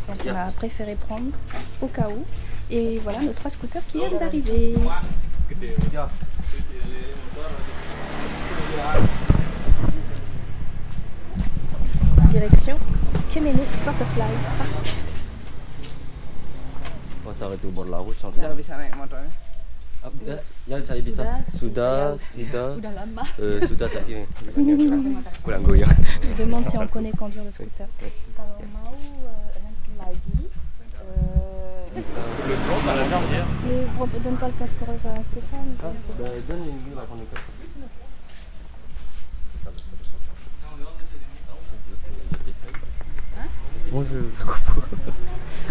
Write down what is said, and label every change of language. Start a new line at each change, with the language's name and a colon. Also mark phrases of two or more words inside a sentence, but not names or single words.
French: Donc on a préféré prendre au cas où. Et voilà nos 3 scooters qui viennent d'arriver. Direction Kemenu Butterfly Park. On va s'arrêter au bord de la route sans faire.
Indonesian: Ya saya bisa. Sudah. Sudah tapi kurang goyang.
French: Je demande si on connaît conduire le scooter.
Indonesian: Kalau mau nanti lagi
French: Mais donne pas le casque rose à Stéphane. Donne une vue là qu'on est. Bonjour. Bon.